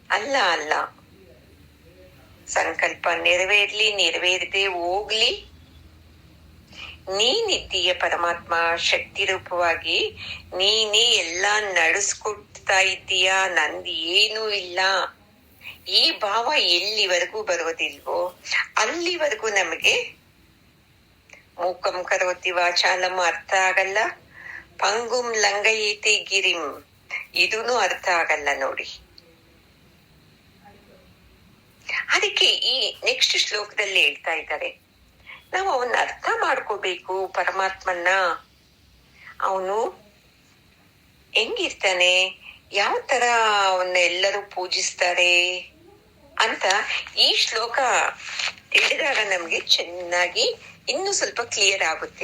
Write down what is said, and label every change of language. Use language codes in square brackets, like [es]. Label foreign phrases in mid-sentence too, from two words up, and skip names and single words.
[kn] ಅಲ್ಲ ಅಲ್ಲ, ಸಂಕಲ್ಪ ನೆರವೇರ್ಲಿ, ನೆರವೇರದೆ ಹೋಗ್ಲಿ. ನೀನಿದ್ದೀಯ ಪರಮಾತ್ಮ, ಶಕ್ತಿ ರೂಪವಾಗಿ ನೀನೇ ಎಲ್ಲ ನಡೆಸ್ಕೊಡ್ತಾ ಇದ್ದೀಯ, ನಂದು ಏನೂ ಇಲ್ಲ. ಈ ಭಾವ ಎಲ್ಲಿವರೆಗೂ ಬರೋದಿಲ್ವೋ ಅಲ್ಲಿವರೆಗೂ ನಮಗೆ [sa] ಮೂಕಂ ಕರೋತಿ ವಾಚಾಲಂ [kn] ಅರ್ಥ ಆಗಲ್ಲ, [sa] ಪಂಗುಂ ಲಂಘಯೇತಿ ಗಿರಿಂ [kn] ಇದೂನು ಅರ್ಥ ಆಗಲ್ಲ ನೋಡಿ. ಅದಕ್ಕೆ ಈ ನೆಕ್ಸ್ಟ್ ಶ್ಲೋಕದಲ್ಲಿ ಹೇಳ್ತಾ ಇದ್ದಾರೆ, ನಾವು ಅವನ್ನ ಅರ್ಥ ಮಾಡ್ಕೋಬೇಕು. ಪರಮಾತ್ಮನ್ನ ಅವನು ಹೆಂಗಿರ್ತಾನೆ, ಯಾವ ತರ ಅವನ್ನ ಎಲ್ಲರೂ ಪೂಜಿಸ್ತಾರೆ ಅಂತ ಈ ಶ್ಲೋಕ ತಿಳಿದಾಗ ನಮ್ಗೆ ಚೆನ್ನಾಗಿ ಇನ್ನು ಸ್ವಲ್ಪ ಕ್ಲಿಯರ್ ಆಗುತ್ತೆ.